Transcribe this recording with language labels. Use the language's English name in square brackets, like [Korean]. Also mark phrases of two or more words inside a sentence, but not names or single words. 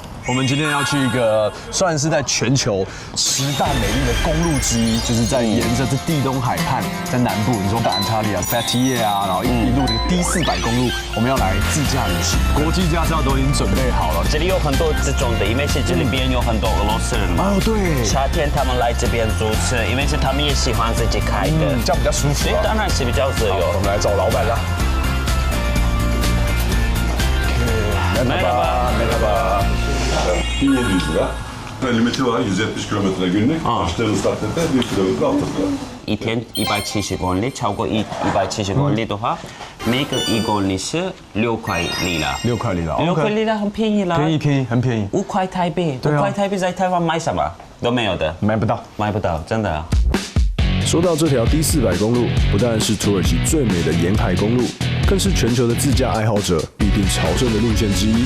[Chinese] 我们今天要去一个算是在全球10大美丽的公路之一，就是在沿着这地中海畔，在南部，你说安塔利亚、Fattier 啊，然后一路这个 D400公路，我们要来自驾旅行，国际驾照都已经准备好了。这里有很多这种的，因为是这里边有很多俄罗斯人嘛。哦，对。夏天他们来这边租车，因为是他们也喜欢自己开的，这样比较舒服。所以当然是比较自由。我们来找老板啦。Merhaba. $1700. [Turkish] Limiti var 170 kilometre günlük. Başlarını start eder 1 kilometre altında. [Chinese] 一天170公里，超过170公里的话，每个1公里是6块里拉。 6块里拉 6块里拉很便宜啦。便宜，很便宜。 5块台币，5块台币在台湾买什么都没有的，买不到，真的啊。说到这条 D400公路，不但是土耳其最美的沿海公路，更是全球的自驾爱好者必定朝圣的路线之一。